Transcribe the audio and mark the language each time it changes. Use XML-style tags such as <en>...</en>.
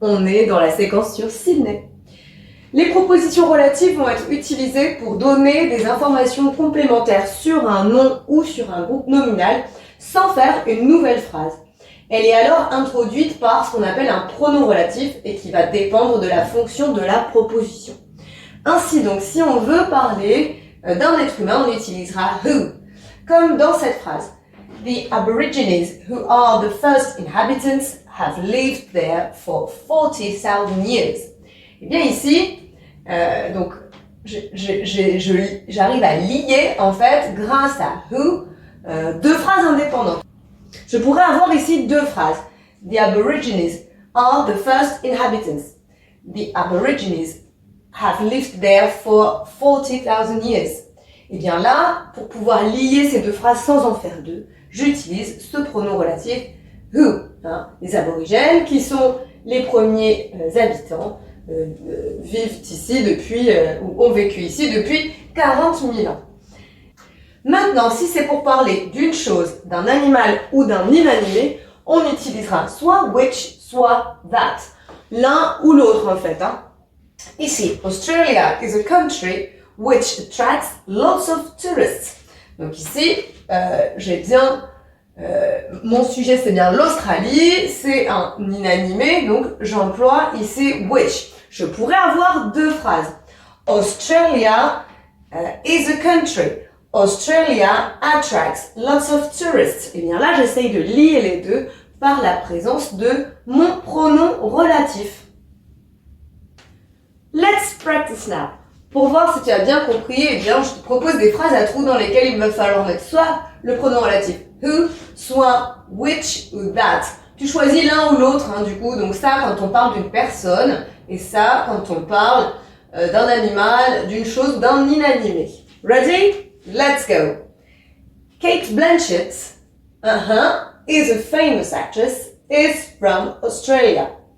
<fr>On est dans la séquence sur Sydney. Les propositions relatives vont être utilisées pour donner des informations complémentaires sur un nom ou sur un groupe nominal sans faire une nouvelle phrase. Elle est alors introduite par ce qu'on appelle un pronom relatif et qui va dépendre de la fonction de la proposition. Ainsi donc, si on veut parler d'un être humain, on utilisera who, comme dans cette phrase.</fr> <en>The Aborigines, who are the first inhabitants, have lived there for 40,000 years.</en> <fr>Eh bien ici, donc j'arrive à lier en fait grâce à who deux phrases indépendantes. Je pourrais avoir ici deux phrases.</fr> <en>The Aborigines are the first inhabitants. The Aborigines have lived there for 40,000 years.</en> <fr>Et bien là, pour pouvoir lier ces deux phrases sans en faire deux, j'utilise ce pronom relatif who. Les aborigènes qui sont les premiers habitants vivent ici depuis, ou ont vécu ici depuis 40 000 ans. Maintenant, si c'est pour parler d'une chose, d'un animal ou d'un inanimé, on utilisera soit which, soit that. L'un ou l'autre en fait.</fr> <en>Ici, Australia is a country which attracts lots of tourists.</en> <fr>Donc ici, j'ai bien... mon sujet c'est bien l'Australie, c'est un inanimé, donc j'emploie ici which. Je pourrais avoir deux phrases.</fr> <en>Australia is a country. Australia attracts lots of tourists.</en> <fr>Et bien là, j'essaye de lier les deux par la présence de mon pronom relatif.</fr> <en>Let's practice now.</en> <fr>Pour voir si tu as bien compris, eh bien, je te propose des phrases à trous dans lesquelles il va falloir mettre soit le pronom relatif who, soit which ou that. Tu choisis l'un ou l'autre, du coup. Donc ça, quand on parle d'une personne, et ça, quand on parle d'un animal, d'une chose, d'un inanimé.</fr> <en>Ready? Let's go. Kate Blanchett, is a famous actress, is from Australia.</en>